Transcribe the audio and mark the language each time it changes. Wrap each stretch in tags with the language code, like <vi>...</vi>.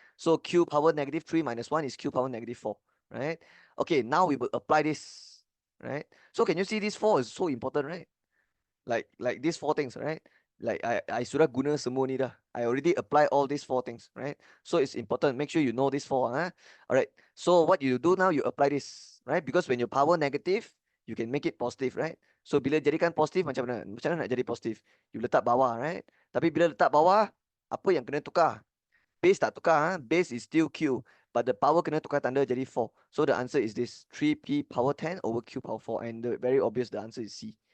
<en>So Q power negative 3 minus 1 is Q power negative 4, right? Okay, now we will apply this, right? So can you see this 4 is so important, right? Like these 4 things, right?</en> <ms>Like I sudah guna semua ni dah.</ms> <en>I already apply all these 4 things, right? So it's important. Make sure you know this 4. Alright. So what you do now, you apply this, right? Because when your power negative, you can make it positive, right?</en> <ms>So bila jadikan positif macam mana? Macam mana nak jadi positif?</ms> <en>You</en> <ms>letak bawah, right? Tapi bila letak bawah, apa yang kena tukar? Base tak tukar,</ms> <en>base is still Q, but the power</en> <ms>kena tukar tanda jadi 4.</ms> <en>So the answer is this 3p power 10 over q power 4, and very obvious the answer is C.</en>